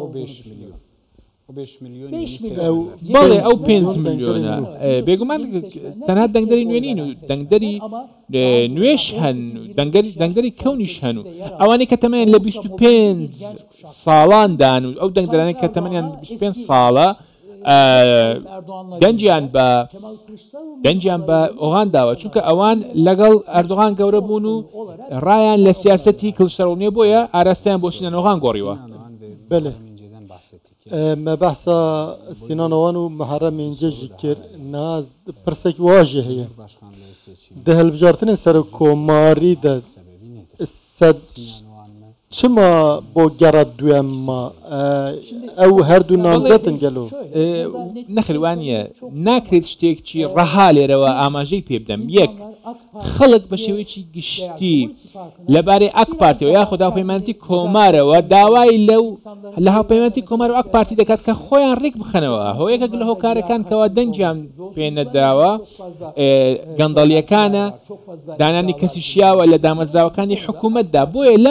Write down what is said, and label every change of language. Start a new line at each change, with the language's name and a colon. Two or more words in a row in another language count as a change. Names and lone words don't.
Central Kurdish: بەڵێ ئەو 5 ملیۆنە بێگومان تەنها دەنگدەری نوێنین و دەنگدەری نوێش هەن دەنگدەری کەونیش هەن و ئەوانەی کە تەمەیان لە 25 ساڵاندان و ئەو دەنگدەرانەی کە تەمەنیان 25 ساڵە دەنجیان بە ئۆغان داوە چونکە ئەوان لەگەڵ ئەردوغان گەورە بوون و ڕایان لە سیاسەتی کلشتەرۆڵ بۆیە ئاراستیان بۆ سینان ئۆغان گۆڕیوە
Kurdish: me behsa Sinan Oğan û Muharrem İnce jî kir niha pirsek wa jî heye di hilbijartinên serokkomarî de çima bo gera duyem ma ew her du namzetin gelo nexilwaniye nakrêt ştêkçî reha lêrewe amajeyî pê bidem yek xelk
Central Kurdish: بە شێوەیەکی گشتی لەبارەی ئەک پارتیەوە یاخود هاوپەیمانێتی کۆمارەوە داوای لە هاوپەیمانێتی کۆمار و ئەک پارتی دەکات کە خۆیان ڕێک بخەنەوە هۆیەکێک لە هۆکارەکان کەوا دەنجیان پێ نەداوە گەندەڵیەکانە دانانی کەسی شیاوە لە دامەزراوەکانی حکوومەتدا بۆیە لەم